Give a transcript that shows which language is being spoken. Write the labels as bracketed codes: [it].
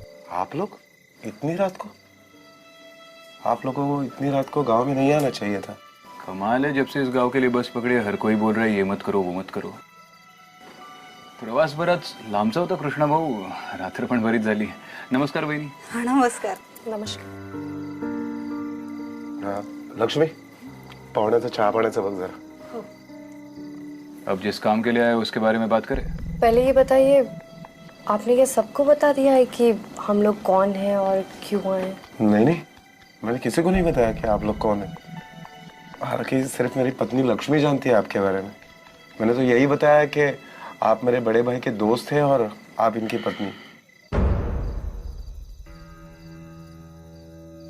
[hi] आप लोग इतनी रात को? आप लोगों को इतनी रात को गांव में नहीं आना चाहिए था। कमाल है, जब से इस गांव के लिए बस पकड़ी हर कोई बोल रहा है ये मत करो वो मत करो। [mr] प्रवास बराच लांबचा होता कृष्णा भाऊ, रात्र पण बरीच झाली। नमस्कार बहिणी। [hi] हाँ, नमस्कार। नमस्कार। [mr] लक्ष्मी, पाहुण्याचं चहा पाण्याचं बघ जरा। [hi] अब जिस काम के लिए आए उसके बारे में बात करें। पहले ये बताइए, आपने क्या सबको बता दिया है कि हम लोग कौन हैं और क्यों आए? नहीं नहीं, मैंने किसी को नहीं बताया कि आप लोग कौन है। हालांकि सिर्फ मेरी पत्नी लक्ष्मी जानती है आपके बारे में। मैंने तो यही बताया कि आप मेरे बड़े भाई के दोस्त हैं और आप इनकी पत्नी।